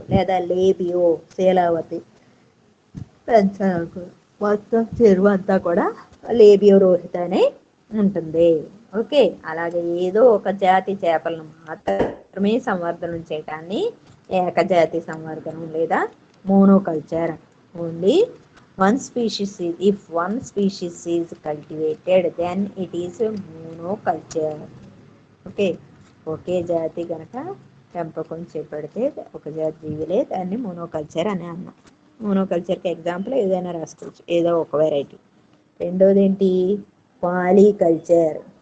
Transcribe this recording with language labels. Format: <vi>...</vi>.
<te>లేదా లేబియో శీలావతి పెంచాలనుకో, మొత్తం చెరువు అంతా కూడా లేబియో రోహితనే ఉంటుంది. ఓకే, అలాగే ఏదో ఒక జాతి చేపలను మాత్రమే సంవర్ధనం చేయటాన్ని ఏకజాతి సంవర్ధనం లేదా monoculture.</te> <en>Only one species if one species is cultivated then it is monoculture.</en> <te>Okay, ఒకే జాతి గనక పెంపకం చేపడితే ఒక జాతి జీవులే దాన్ని మోనోకల్చర్ అని అన్నాం. మోనోకల్చర్కి ఎగ్జాంపుల్ ఏదైనా రాసుకోవచ్చు, ఏదో ఒక వెరైటీ. రెండోది ఏంటి? పాలీకల్చర్.</te>